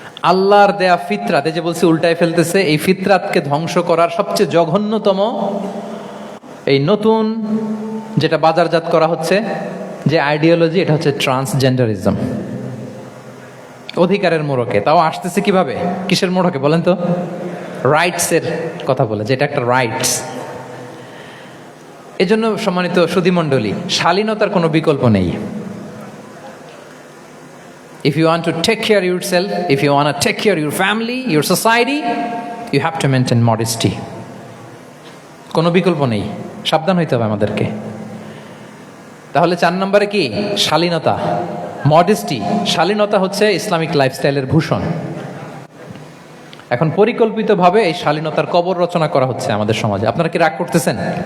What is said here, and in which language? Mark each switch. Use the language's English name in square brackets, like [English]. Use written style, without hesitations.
[Bangla] আল্লাহর দেয়া ফিতরাত, এই যে বলছি উল্টায় ফেলতেছে, এই ফিতরাতকে ধ্বংস করার সবচেয়ে জঘন্যতম এই নতুন যেটা বাজারজাত করা হচ্ছে যে আইডিওলজি, এটা হচ্ছে ট্রান্সজেন্ডারিজম। অধিকারের মোড়কে, তাও আসতেছে কিভাবে? কিসের মোড়কে বলেন তো? রাইটসের কথা বলে, যেটা একটা রাইটস। এজন্য সম্মানিত সুধীমণ্ডলী, শালীনতার কোনো বিকল্প নেই। [English] If you want to take care of yourself, if you want to take care of your family, your society, you have to maintain modesty. [Bangla] কোনো বিকল্প নেই, সাবধান হইতে হবে আমাদেরকে। তাহলে 4 নম্বরে কি? শালীনতা, মডেস্টি। শালীনতা হচ্ছে ইসলামিক লাইফস্টাইলের ভূষণ। এখন পরিকল্পিতভাবে এই শালীনতার কবর রচনা করা হচ্ছে আমাদের সমাজে। আপনারা কি রাগ করতেছেন?